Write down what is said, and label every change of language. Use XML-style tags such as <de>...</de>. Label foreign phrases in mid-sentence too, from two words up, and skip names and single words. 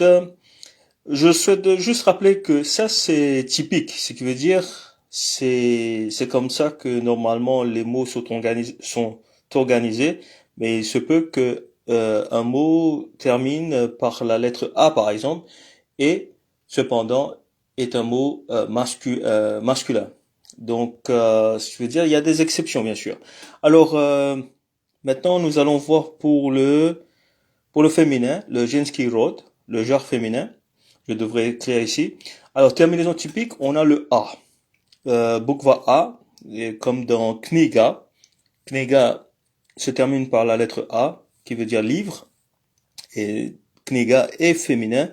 <fr>Je souhaite juste rappeler que ça, c'est typique, ce qui veut dire c'est comme ça que normalement les mots sont organisés, mais il se peut que un mot termine par la lettre A, par exemple, et cependant est un mot masculin. Donc, je veux dire, il y a des exceptions, bien sûr. Alors, maintenant, nous allons voir pour le féminin, le</fr> <ru>женский род,</ru> <fr>le genre féminin. Je devrais écrire ici. Alors, terminaison typique, on a le A. Bukva A, et comme dans kniga. Kniga se termine par la lettre A, qui veut dire livre. Et kniga est féminin.</fr>